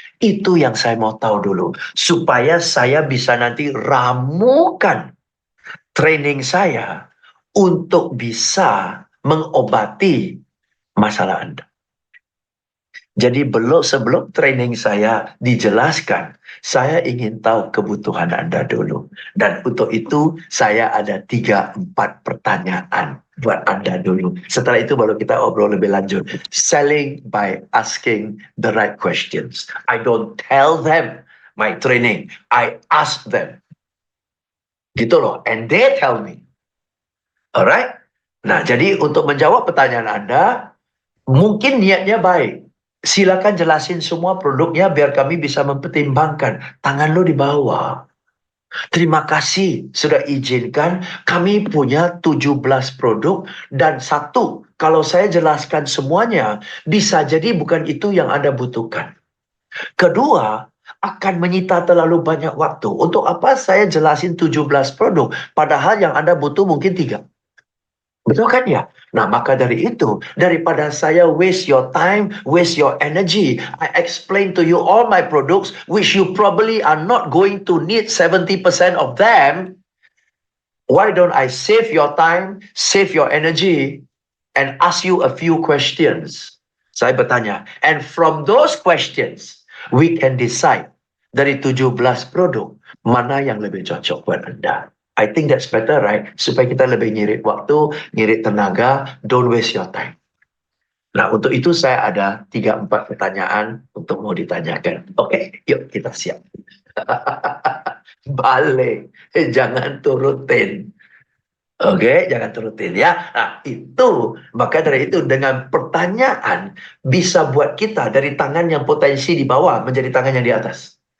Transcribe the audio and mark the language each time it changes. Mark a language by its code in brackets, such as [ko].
[id] Itu yang saya mau tahu dulu supaya saya bisa nanti ramukan training saya untuk bisa mengobati masalah Anda. Jadi sebelum training saya dijelaskan, saya ingin tahu kebutuhan Anda dulu. Dan untuk itu saya ada 3-4 pertanyaan buat Anda dulu. Setelah itu baru kita obrol lebih lanjut. [en] Selling by asking the right questions. I don't tell them my training. I ask them. [id] Gitu loh. [en] And they tell me. Alright? [id] Nah, jadi untuk menjawab pertanyaan Anda, mungkin niatnya baik. Silakan jelasin semua produknya biar kami bisa mempertimbangkan. Tangan lo di bawah. Terima kasih sudah izinkan. Kami punya 17 produk dan satu, kalau saya jelaskan semuanya, bisa jadi bukan itu yang Anda butuhkan. Kedua, akan menyita terlalu banyak waktu. Untuk apa saya jelasin 17 produk, padahal yang Anda butuh mungkin 3. Betul kan ya? Nah, maka dari itu, daripada saya [en] waste your time, waste your energy, I explain to you all my products, which you probably are not going to need 70% of them. Why don't I save your time, save your energy, and ask you a few questions? [id] Saya bertanya, [en] and from those questions, we can decide [id] dari 17 produk, mana yang lebih cocok buat Anda. [en] I think that's better, right? [id] Supaya kita lebih ngirit waktu, ngirit tenaga, [en] don't waste your time. [id] Nah, untuk itu saya ada 3-4 pertanyaan untuk mau ditanyakan. Oke, yuk kita siap. Balik, jangan turutin. Oke, jangan turutin ya. Nah, itu, maka dari itu dengan pertanyaan bisa buat kita dari tangan yang potensi di bawah menjadi tangan yang di atas.